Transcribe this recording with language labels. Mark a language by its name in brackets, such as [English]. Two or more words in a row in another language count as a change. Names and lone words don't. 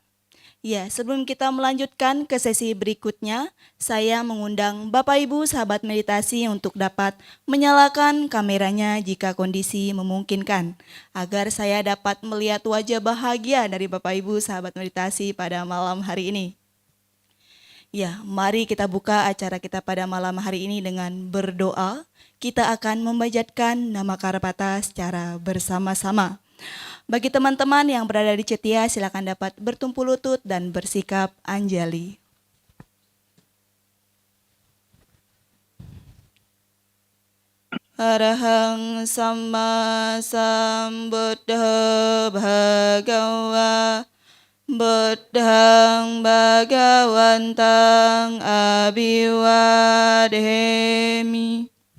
[Indonesian] Ya, sebelum kita melanjutkan ke sesi berikutnya, saya mengundang Bapak Ibu sahabat meditasi untuk dapat menyalakan kameranya jika kondisi memungkinkan, agar saya dapat melihat wajah bahagia dari Bapak Ibu sahabat meditasi pada malam hari ini. Ya, mari kita buka acara kita pada malam hari ini dengan berdoa. Kita akan memanjatkan nama Karapata secara bersama-sama. Bagi teman-teman yang berada di Cetia, silakan dapat bertumpu lutut dan bersikap anjali. [Pali] Arahang Samma Sambuddha Bhagawa Buddhang Bhagawantang Abhiwademi.